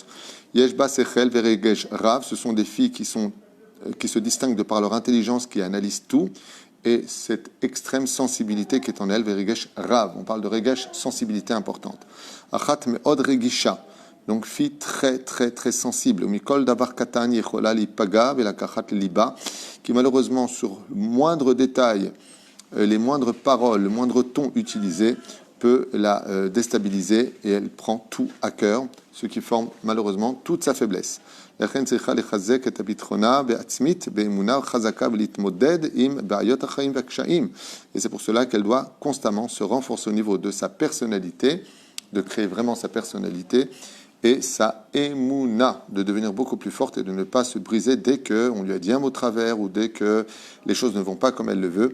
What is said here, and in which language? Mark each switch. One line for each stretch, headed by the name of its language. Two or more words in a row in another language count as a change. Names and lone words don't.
Hebrew: יש בה שכל ורגש רב,
French: ce sont des filles qui se distinguent de par leur intelligence, qui analysent tout, et cette extrême sensibilité qui est en elles,
Hebrew: ורגש רב.
French: On parle de Regesh, sensibilité importante.
Hebrew: אחת מאוד רגישה.
French: Donc, fille très, très, très sensible.
Hebrew: מכל דבר קטן יכולה להיפגע ולקחת ליבה,
French: qui malheureusement, sur le moindre détail, les moindres paroles, le moindre ton utilisé, peut la déstabiliser et elle prend tout à cœur, ce qui forme malheureusement toute sa faiblesse. Et c'est pour cela qu'elle doit constamment se renforcer au niveau de sa personnalité, de créer vraiment sa personnalité, et sa émouna, de devenir beaucoup plus forte et de ne pas se briser dès qu'on lui a dit un mot travers ou dès que les choses ne vont pas comme elle le veut.